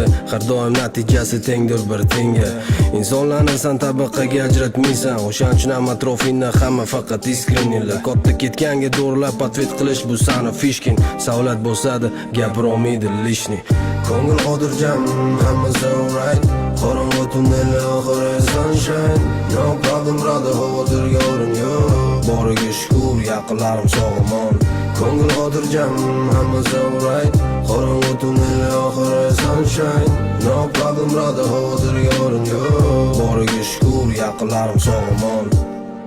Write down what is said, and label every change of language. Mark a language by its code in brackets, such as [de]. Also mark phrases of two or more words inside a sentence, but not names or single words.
[uz] Har doim natijasi tengdir bir tenga. Insonlarni sen tabaqaga ajratmaysan. O'shaning uchun ham atrofingda hamma faqat iskreniylar. Katta ketganga do'rlab atvet qilish bu sani fishkin. Savlat bo'lsa-da gapirolmaydi lishni. Ko'ngil xotirjam, hammasi alright. Qorong'u tunnellar oxiri sunshine. [en] No problem brother, [uz] xavotirga o'rin yo'q. Boriga shukr, yaqinlarim sog'omon. Ko'ngil xotirjam, hammasi alright. Qorong'u tunnellar oxiri sunshine. [en] No problem brother, [uz] xavotirga o'rin yo'q. Boriga shukr, yaqinlarim sog'omon.